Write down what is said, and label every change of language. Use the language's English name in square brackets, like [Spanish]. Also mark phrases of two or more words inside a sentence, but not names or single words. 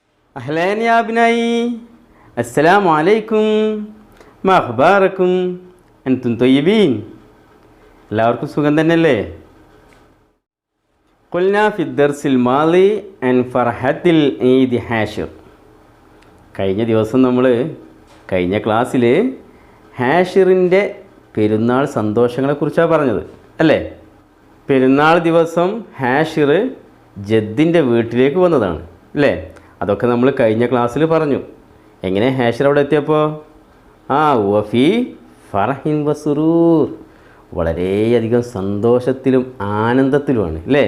[Arabic] أهلين يا أبنائي السلام عليكم ما أخباركم أنتم طيبين [Malayalam] എല്ലാവർക്കും സുഖം തന്നെയല്ലേ [Arabic] قلنا في الدرس الماضي عن فرحة العيد حاشر [Malayalam] കഴിഞ്ഞ ദിവസം നമ്മൾ കഴിഞ്ഞ ക്ലാസ്സിൽ ഹാഷിറിൻ്റെ പെരുന്നാൾ സന്തോഷങ്ങളെക്കുറിച്ചാണ് പറഞ്ഞത് അല്ലേ. പെരുന്നാൾ ദിവസം ഹാഷിർ ജദ്ദിൻ്റെ വീട്ടിലേക്ക് വന്നതാണ് അല്ലേ. അതൊക്കെ നമ്മൾ കഴിഞ്ഞ ക്ലാസ്സിൽ പറഞ്ഞു. എങ്ങനെ ഹാഷിർ അവിടെ എത്തിയപ്പോൾ [Arabic] وفي فرح وسرور, [Malayalam] വളരെയധികം സന്തോഷത്തിലും ആനന്ദത്തിലുമാണ് അല്ലേ.